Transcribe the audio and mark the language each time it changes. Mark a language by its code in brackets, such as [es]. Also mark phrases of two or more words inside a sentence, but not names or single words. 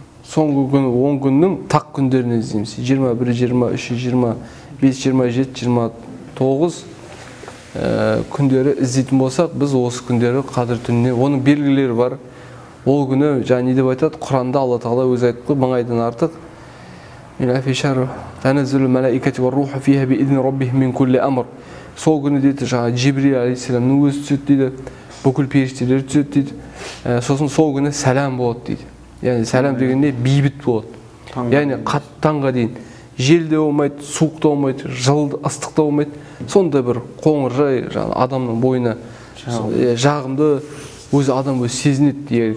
[kk] Соңғы 10 күннің тақ күндерін іздейміз. 21, 23, 25, 27, 29 күндері іздейтін болсақ, біз осы күндері қадір түніне, оның белгілері бар. Ол күні не деп айтады? Құранда Алла тағала өзі айтты, 1000 айдан артық. [ar] من ألف شهر تنزل الملائكة والروح فيها بإذن ربهم من كل أمر. [kk] Сол күні дейді, Жибрил алейхиссаламның өзі түседі дейді, бүкіл періштелер түседі дейді. Сосын сол күні сәлам болады дейді. Яғни сәлам дегенде бейбіт болады. Яғни таңға дейін жел де болмайды, суық та болмайды, жылы ыстық та болмайды. Сондай бір қоңыржай адамның бойына жағымды өзі адам өзі сезінеді.